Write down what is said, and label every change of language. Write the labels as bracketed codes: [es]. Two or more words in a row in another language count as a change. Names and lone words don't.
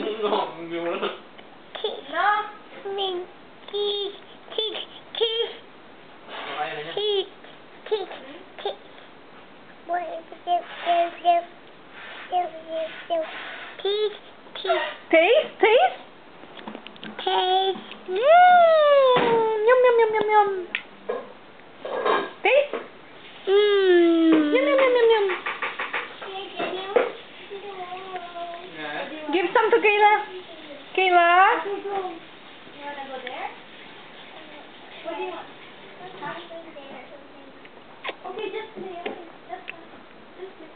[en] No. Taste? Taste? Yum, yum, yum, yum, yum. Taste? Yum, yum, yum, yum, yum. Give some to Kayla. Kayla? You wanna go there? What do you want? Okay, just play. Okay, that's fine. Just play.